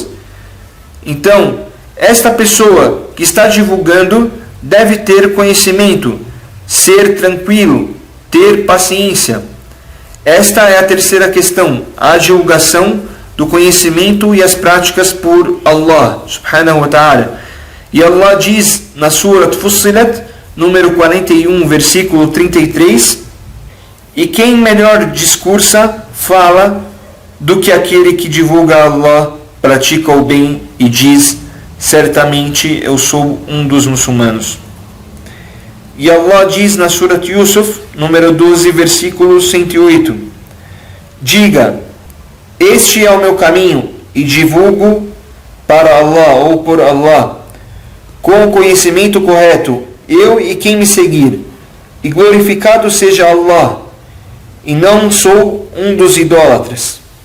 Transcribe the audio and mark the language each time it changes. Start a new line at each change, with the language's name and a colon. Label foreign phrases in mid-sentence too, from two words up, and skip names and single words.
Portuguese: Então, esta pessoa que está divulgando deve ter conhecimento, ser tranquilo, ter paciência. Esta é a terceira questão, a divulgação do conhecimento e as práticas por Allah
Arabic: سبحانه وتعالى.
Portuguese: E Allah diz na Surah Fussilat, número 41, versículo 33: E quem melhor discursa, fala, do que aquele que divulga Allah, pratica o bem e diz: certamente eu sou um dos muçulmanos. E Allah diz na Surah Yusuf, número 12, versículo 108: Diga: este é o meu caminho e divulgo para Allah ou por Allah, com o conhecimento correto, eu e quem me seguir, e glorificado seja Allah, e não sou um dos idólatras.